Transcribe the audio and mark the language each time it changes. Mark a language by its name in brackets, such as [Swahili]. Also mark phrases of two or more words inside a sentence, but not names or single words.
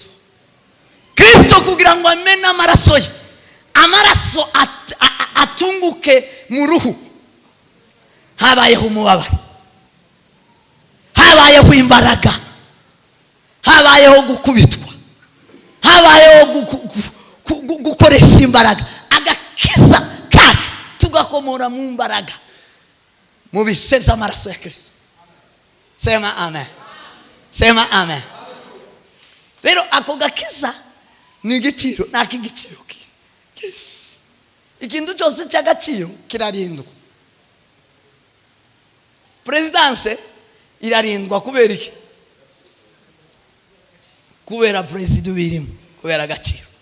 [Kinyarwanda] Kristo kugira ngo amene amaraso ye, amaraso atunguke mu ruhu, habayeho umubabaro, habayeho imbaraga, habayeho gukubitwa, habayeho gukoresha imbaraga. Agakiza kacu tugakomora mu mbaraga, mu bise by'amaraso ya Kristo. [Swahili] Sema amen. Sema amen. [Kinyarwanda] Rero ako gakiza ni igiciro, nakigiciro kisi. Ikintu cyose cy'agaciro kirarindwa. Presidence irarindwa kubera iki? Kubera president birimo, kubera agaciro.